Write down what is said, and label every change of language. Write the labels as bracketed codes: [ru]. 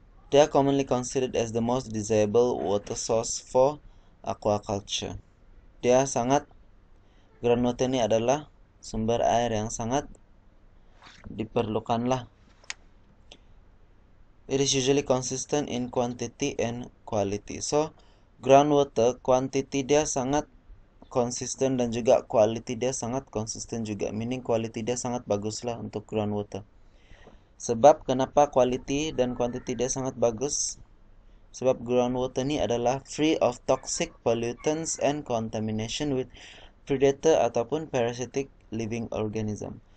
[en] They are commonly considered as the most desirable water source for aquaculture. [ms] Groundwater ini adalah sumber air yang sangat diperlukan lah. [en] It is usually consistent in quantity and quality. [ms] So groundwater quantity dia sangat konsisten dan juga quality dia sangat konsisten juga. Meaning quality dia sangat bagus lah untuk groundwater. Sebab kenapa quality dan quantity dia sangat bagus? Sebab groundwater ni adalah [en] free of toxic pollutants and contamination with predator ataupun parasitic living organism.